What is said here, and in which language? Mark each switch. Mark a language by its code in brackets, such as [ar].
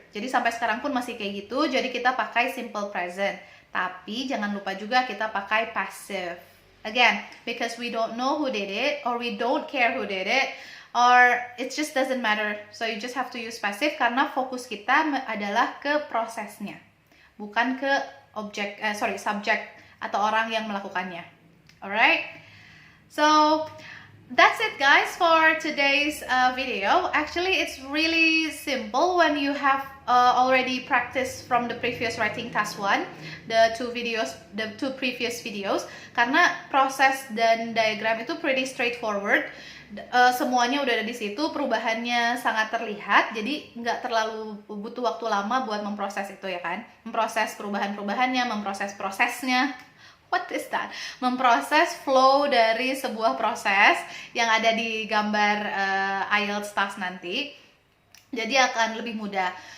[id] Jadi sampai sekarang pun masih kayak gitu, jadi kita pakai simple present. Tapi jangan lupa juga kita pakai passive. [en] Again, because we don't know who did it, or we don't care who did it, or it just doesn't matter. So you just have to use passive [id] karena fokus kita adalah ke prosesnya. bukan ke subjek atau orang yang melakukannya. [en] Alright, so that's it guys for today's video. Actually, it's really simple when you have already practiced from the previous writing task 1, the two previous videos. [id] Karena proses dan diagram itu [en] pretty straightforward. [id] Semuanya udah ada di situ, perubahannya sangat terlihat, jadi nggak terlalu butuh waktu lama buat memproses itu ya kan, memproses perubahan-perubahannya, memproses prosesnya. [en] What is that? [id] Memproses flow dari sebuah proses yang ada di gambar IELTS task nanti, jadi akan lebih mudah.